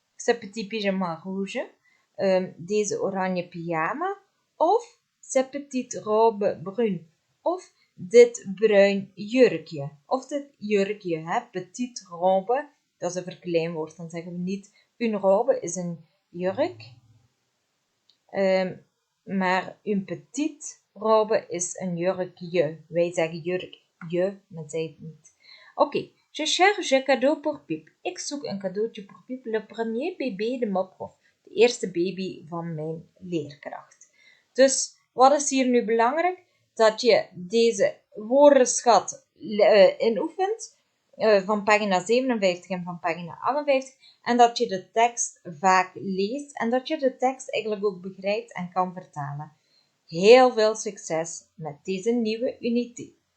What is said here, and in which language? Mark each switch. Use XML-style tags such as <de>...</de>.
<fr>ce petit pyjama rouge,</fr> <nl>deze oranje pyjama, of</nl> <fr>ce petite robe brune,</fr> <nl>of dit bruin jurkje, of dit jurkje, hè,</nl> <fr>petite robe,</fr> <nl>dat is een verkleinwoord, dan zeggen we niet,</nl> <fr>une robe</fr> <nl>is een jurk, maar</nl> <fr>une petite robe</fr> <nl>is een jurkje. Wij zeggen jurkje, maar zij het niet.</nl> <fr>Oké, je cherche un cadeau pour Pip.</fr> <nl>Ik zoek een cadeautje voor Pip,</nl> <fr>le premier bébé de ma prof.</fr> <nl>De eerste baby van mijn leerkracht. Dus, wat is hier nu belangrijk? Dat je deze woordenschat inoefent, van pagina 57 en van pagina 58, en dat je de tekst vaak leest, en dat je de tekst eigenlijk ook begrijpt en kan vertalen. Heel veel succes met deze nieuwe unité.</nl>